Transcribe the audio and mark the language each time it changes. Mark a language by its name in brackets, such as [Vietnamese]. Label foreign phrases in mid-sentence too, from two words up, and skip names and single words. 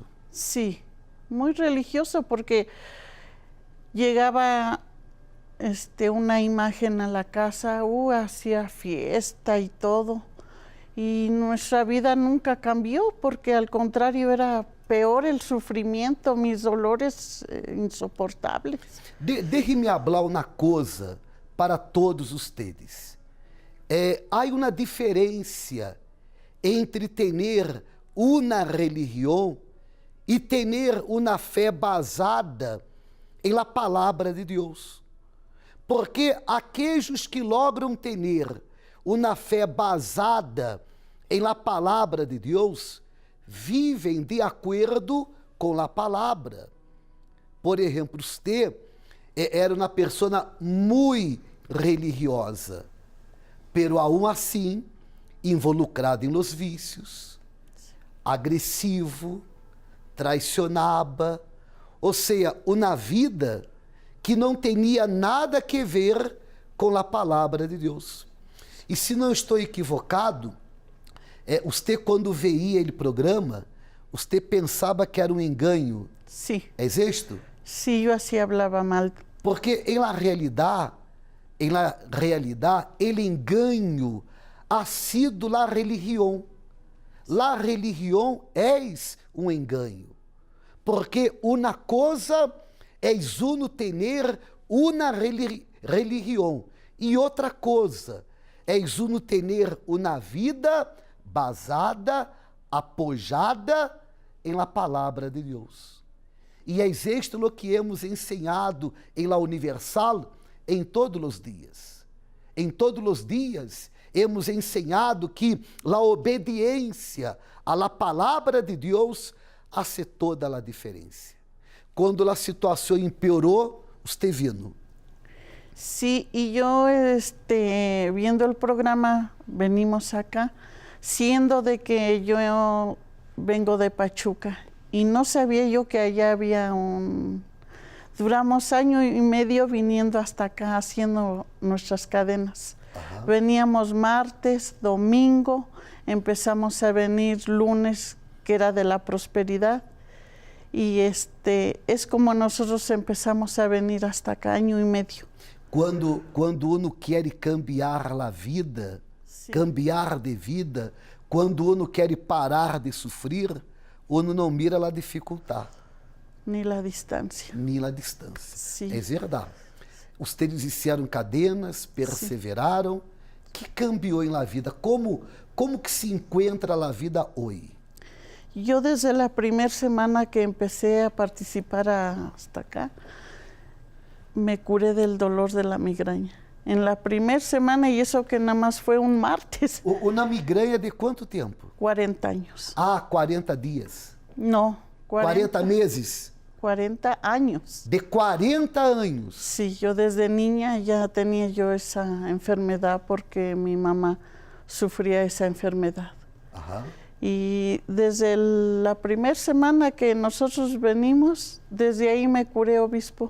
[Spanish] Sí, muy religioso, porque llegaba una imagen a la casa, hacía fiesta y todo. Y nuestra vida nunca cambió, porque al contrario era peor el sufrimiento, mis dolores insoportables. [Portuguese] Deixe-me hablar uma coisa para todos ustedes. Há uma diferença entre ter uma religião e ter uma fé basada em la palavra de Deus. Porque aqueles que logram ter uma fé basada em la palavra de Deus vivem de acordo com a palavra. Por exemplo, você era uma pessoa muito religiosa, [Spanish] pero aún [Portuguese] assim involucrado em los vícios, agressivo, traicionava, ou seja, uma vida que não tinha nada que ver com a palavra de Deus. E se não estou equivocado, você quando veia o programa, você pensava que era um engano. [Spanish] Sí. [Portuguese] É isto? [Spanish] Sí, yo así hablaba mal. [Portuguese] Porque em la realidade, el engano [Spanish] ha sido la [Portuguese] religião. La religião é um engano. Porque uma coisa é [Spanish] uno tener [Portuguese] uma religião e outra coisa é [Spanish] uno tener [Portuguese] uma vida basada, apoiada em la palavra de Deus. E é isto o que hemos ensinado em la Universal em todos os dias. Em todos os dias hemos ensinado que a obediência à la palavra de Deus hace toda a diferença. Quando a situação empeorou, você vino. [Spanish] Sí, y yo viendo el programa, venimos acá, siendo de que yo vengo de Pachuca y no sabía yo que allá había Duramos año y medio viniendo hasta acá haciendo nuestras cadenas. Ajá. Veníamos martes, domingo, empezamos a venir lunes, que era de la prosperidad, y es como nosotros empezamos a venir hasta acá, año y medio. [Portuguese] Quando uno quer cambiar a vida, sim, cambiar de vida, quando uno quer parar de sofrer, uno não mira a dificuldade. [Spanish] Ni la distancia. Ni la distancia. Sí. [Portuguese] É verdade. [Spanish] Ustedes hicieron cadenas, perseveraram. [Portuguese] Sí. Que cambiou em la vida? [Spanish] Como que se encuentra la vida hoje? Yo desde la primera semana que empecé a participar hasta acá, me curé del dolor de la migraña. En la primera semana, y eso que nada más fue un martes. Una migraña de [Portuguese] quanto tempo? [Spanish] 40 años. [Portuguese] 40 dias. [Spanish] No, 40 meses. 40 años. De 40 años. Sí, yo desde niña ya tenía yo esa enfermedad porque mi mamá sufría esa enfermedad. Ajá. Y desde la primera semana que nosotros venimos, desde ahí me curé, obispo.